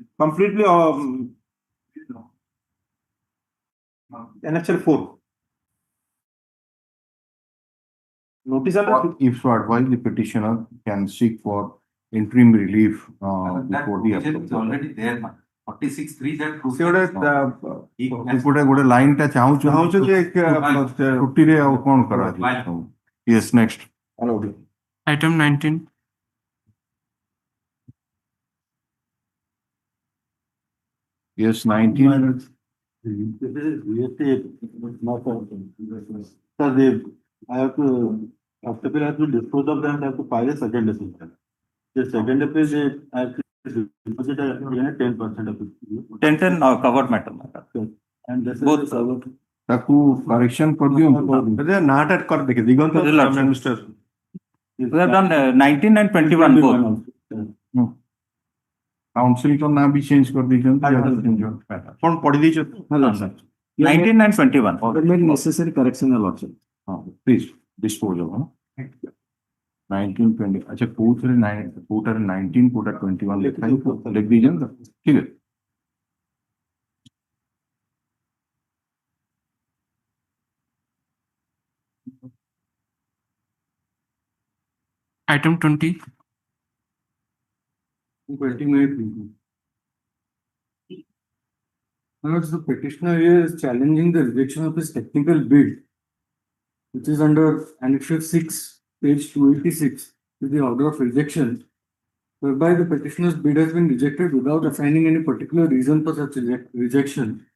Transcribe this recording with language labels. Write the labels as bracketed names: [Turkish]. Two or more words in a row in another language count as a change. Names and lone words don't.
[English] Completely annexure 4. Notice and If so advised, the petitioner can seek for interim relief That before the provision is appeal. already there, man. 46(3) that [Odia] ସେ ଗୋଟେ ଗୋଟେ ଲାଇନ୍ ଟା ଚାହୁଁଛୁ ଚାହୁଁଛୁ ଯେ ଛୁଟିରେ ଆଉ କଣ କରାଯିବ? [English] Yes, next. Item 19. Yes, 19. I have to, after I have to dispose of them, I have to file a second decision. The second appeal, I have to deposit 10% of it. 10 covered matter. And this Both is covered. [Odia] ତାକୁ କରେକ୍ସନ କରିଦିଅନ୍ତୁ. ନାଁଟା କରି ଦେଖେ ଦିଗନ୍ତ ମିଷ୍ଟର [English] We have done 19 and 21 both. [Odia] କାଉନସିଲ ର ନାଁ ବି ଚେଞ୍ଜ କରିଦେଇଛନ୍ତି. କଣ ପଢି ଦେଇଛ? [English] 19 and 21. Necessary correction also. Please dispose of. 19, 20. [Hindi] अच्छा कोर्ट रे 19 कोर्ट 21 लिखा है, लिख दीजिए ना. ठीक है. [English] Item 20. The petitioner is challenging the rejection of his technical bid, which is under Annexure 6, page 286, with the order of rejection, whereby the petitioner's bid has been rejected without assigning any particular reason for such rejection.